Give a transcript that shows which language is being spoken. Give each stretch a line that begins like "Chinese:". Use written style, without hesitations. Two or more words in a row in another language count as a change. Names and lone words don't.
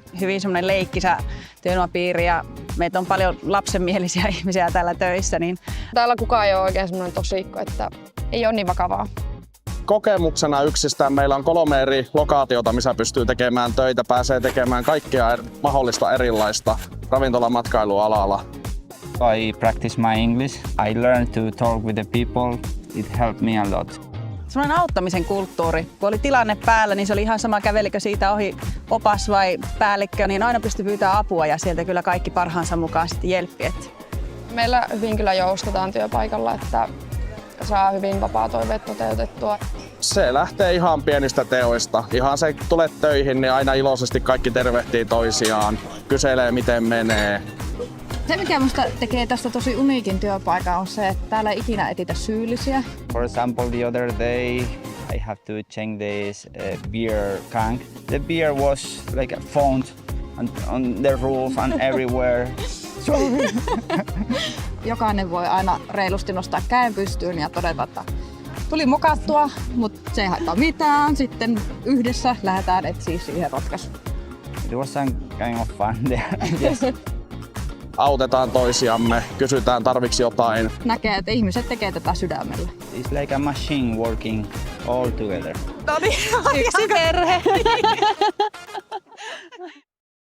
Finnish: Hyvin semmoinen leikkisä työilmapiiri ja meitä on paljon lapsenmielisiä ihmisiä täällä töissä. Niin Täällä kukaan ei ole oikein semmoinen tosikko, että ei ole niin vakavaa. Kokemuksena yksistään meillä on 3 eri lokaatiota, missä pystyy tekemään töitä, pääsee tekemään kaikkea mahdollista erilaista ravintolamatkailualalla.
English: I practice my English. I learn to talk with the people. It helped me a lot.
Finnish: semmoinen auttamisen kulttuuri. Kun oli tilanne päällä, niin se oli ihan sama, kävelikö siitä ohi opas vai päällikkö, niin aina pystyi pyytämään apua ja sieltä kyllä kaikki parhaansa mukaan sitten jelppi. Meillä hyvin kyllä joustetaan työpaikalla, että saa hyvin vapaa-toiveet toteutettua. Se lähtee ihan pienistä teoista. Ihan se tulet töihin, niin aina iloisesti kaikki tervehtii toisiaan, kyselee miten menee. Se, mikä minusta tekee tästä tosi uniikin työpaikan, on se, että täällä ei ikinä etsitä syyllisiä.
English: For example, the other day I have to change this beer tank. The beer was like found on the roof and everywhere.
Finnish: Jokainen voi aina reilusti nostaa käen pystyyn ja todeta, että tuli mokattua, mutta se ei haittaa mitään. Sitten yhdessä lähdetään etsiä siihen ratkaisuun.
English: It was some kind of fun there. Yes.
Finnish: Autetaan toisiamme, kysytään tarviksi jotain. Näkee, että ihmiset tekee tätä sydämellä.
English: It's like a machine working all together.
Finnish: No niin, yksi perhe.